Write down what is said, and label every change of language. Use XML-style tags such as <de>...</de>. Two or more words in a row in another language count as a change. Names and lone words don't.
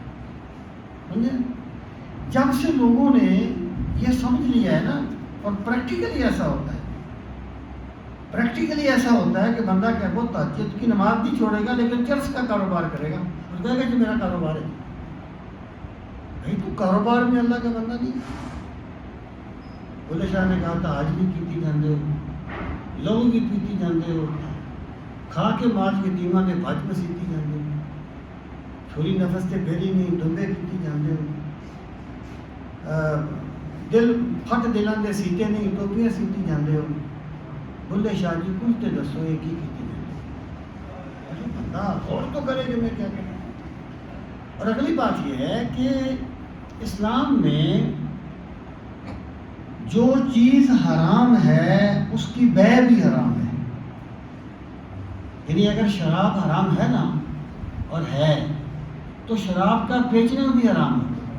<ur>جب سے لوگوں نے یہ سمجھ لیا ہے نا، اور پریکٹیکلی ایسا ہوتا ہے، پریکٹیکلی ایسا ہوتا ہے کہ بندہ کیا وہ تہجد کی نماز نہیں چھوڑے گا لیکن چرچ کا کاروبار کرے گا، اور کہے گا کہ میرا کاروبار ہے. بھائی تو کاروبار میں اللہ کا بندہ نہیں.</ur> <pa>بھولے شاہ</pa> <ur>نے کہا تھا</ur> <pa>آج بھی پیتی جاندے ہو، لہو بھی پیتی جاندے ہو، کھا کے ماج یتیماں دے بھج مسیتی جاندے ہو، چھری نفس تے پھیری نہیں ڈوبے پیتی جاندے ہو، دل پھٹ دلاں دے سیتے نہیں ٹوپیاں سیتی جاندے ہو. بھلے شاہ جی کچھ تے دسو یہ کی کیتی جاندے ہو.</pa> <ur>ارے بندہ غور تو کرے کہ میں کیا کروں. اور اگلی بات یہ ہے کہ اسلام میں جو چیز حرام ہے اس کی بیع بھی حرام ہے. یعنی اگر شراب حرام ہے نا اور ہے تو شراب کا بیچنا بھی حرام ہے.</ur>